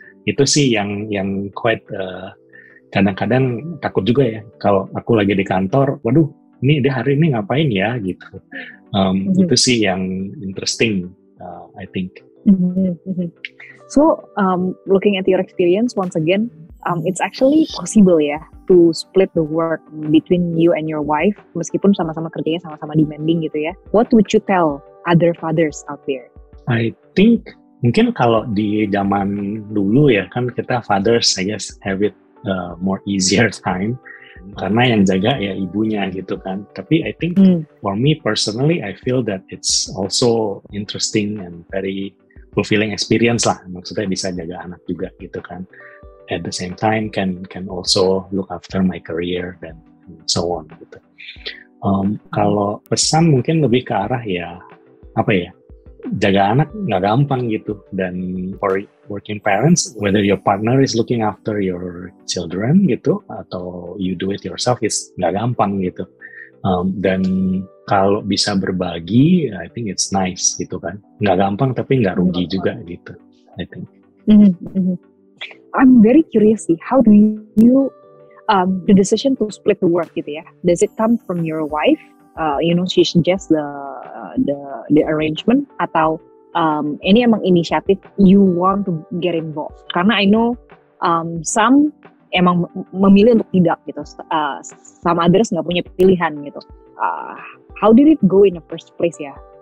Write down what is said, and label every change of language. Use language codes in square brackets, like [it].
[id] Itu sih yang quite kadang-kadang takut juga ya, kalau aku lagi di kantor, waduh ini dia hari ini ngapain ya gitu. Itu sih yang [en] interesting, I think. So, looking at your experience once again, it's actually possible ya to split the work between you and your wife, [id] meskipun sama-sama kerjanya sama-sama demanding gitu ya. [en] What would you tell other fathers out there? I think [id] mungkin kalau di zaman dulu ya kan, kita [en] fathers I guess have it more easier time [id] karena yang jaga ya ibunya gitu kan. Tapi [en] I think for me personally, I feel that it's also interesting and very fulfilling experience lah. [id] Maksudnya bisa jaga anak juga gitu kan. [en] At the same time can also look after my career [id] dan [en] so on gitu. [id] Kalau pesan mungkin lebih ke arah ya apa ya, jaga anak nggak gampang gitu. Dan [en] for working parents, whether your partner is looking after your children [id] gitu atau [en] you do it yourself, is [id] nggak gampang gitu. Dan kalau bisa berbagi, [en] I think it's nice [id] gitu kan. Nggak gampang tapi nggak rugi juga gitu, [en] I think. I'm very curious sih, how do you the decision to split the work [id] gitu ya? [en] Does it come from your wife? She suggests the arrangement, [id] atau ini emang inisiatif [en] you want to get involved? [id] Karena [en] I know some [id] emang memilih untuk tidak gitu, sama others nggak punya pilihan gitu. [en] How did it go in the first place ya?